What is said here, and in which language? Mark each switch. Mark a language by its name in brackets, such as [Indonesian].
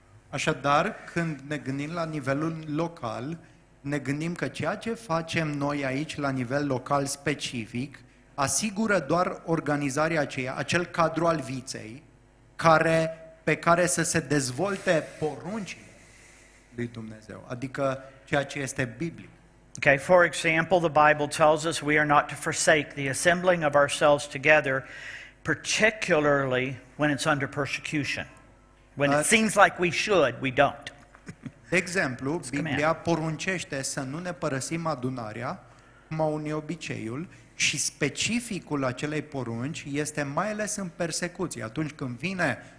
[Romanian] Așadar, când ne gândim la nivelul local, ne gândim că ceea ce facem noi aici la nivel local specific asigură doar organizarea aceea, acel cadru al viței, pe care să se dezvolte poruncile lui Dumnezeu, adică ceea ce este biblic. [English] Okay, for example, the Bible tells us we are not to forsake the assembling of ourselves together, particularly when it's under persecution. When it seems like we should, we don't. [Romanian] De exemplu, [English] command. [Romanian] Biblia poruncește să nu ne părăsim adunarea, cum au unii obiceiul, și specificul acelei porunci este mai ales în persecuție. Atunci când vine